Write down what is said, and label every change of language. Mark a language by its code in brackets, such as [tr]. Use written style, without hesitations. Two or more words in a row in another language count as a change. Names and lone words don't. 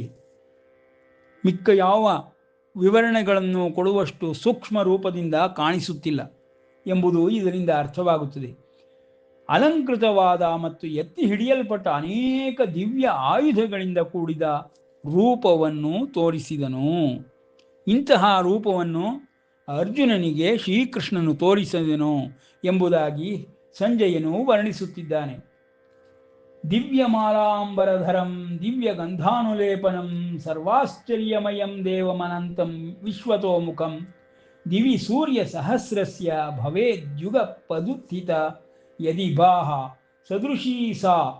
[kn] ಮಿಕ್ಕ ಯಾವ ವಿವರಣೆಗಳನ್ನು ಕೊಡುವಷ್ಟು ಸೂಕ್ಷ್ಮ ರೂಪದಿಂದ ಕಾಣಿಸುತ್ತಿಲ್ಲ ಎಂಬುದು ಇದರಿಂದ ಅರ್ಥವಾಗುತ್ತದೆ. ಅಲಂಕೃತವಾದ ಮತ್ತು ಎತ್ತಿ ಹಿಡಿಯಲ್ಪಟ್ಟ ಅನೇಕ ದಿವ್ಯ ಆಯುಧಗಳಿಂದ ಕೂಡಿದ ರೂಪವನ್ನು ತೋರಿಸಿದನು. ಇಂತಹ ರೂಪವನ್ನು ಅರ್ಜುನನಿಗೆ ಶ್ರೀಕೃಷ್ಣನು ತೋರಿಸಿದನು ಎಂಬುದಾಗಿ ಸಂಜಯನು ವರ್ಣಿಸುತ್ತಿದ್ದಾನೆ. [sa] ದಿವ್ಯಮಾಲಾಂಬರಧರಂ ದಿವ್ಯ ಗಂಧಾನುಲೇಪನಂ ಸರ್ವಾಶ್ಚರ್ಯಮಯಂ ದೇವಮನಂತಂ ವಿಶ್ವತೋಮುಖಂ ದಿವಿ ಸೂರ್ಯ ಸಹಸ್ರಸ್ಯ ಭವೇದ್ಯುಗ ಪದುತ್ಥಿತ ಯದಿ ಬಾಹ ಸದೃಶೀ ಸಾ